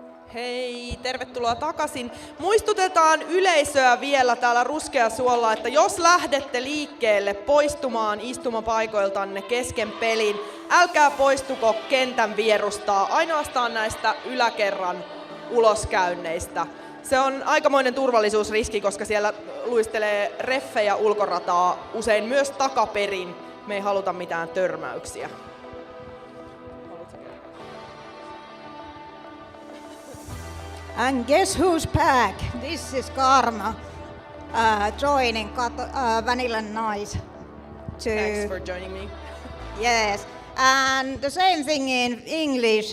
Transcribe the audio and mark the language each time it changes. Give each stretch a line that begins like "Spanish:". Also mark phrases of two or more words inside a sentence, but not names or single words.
Finnish: Hei, tervetuloa takaisin. Muistutetaan yleisöä vielä täällä Ruskeasuolla, että jos lähdette liikkeelle poistumaan istumapaikoiltanne kesken pelin, älkää poistuko kentän vierustaa, ainoastaan näistä yläkerran uloskäynneistä. Se on aikamoinen turvallisuusriski, koska siellä luistelee reffejä ulkorataa usein myös takaperin. Me ei haluta mitään törmäyksiä.
English: And guess who's back? This is Karma joining Vanilla Nice. Thanks for joining me. Yes, and the same thing in English.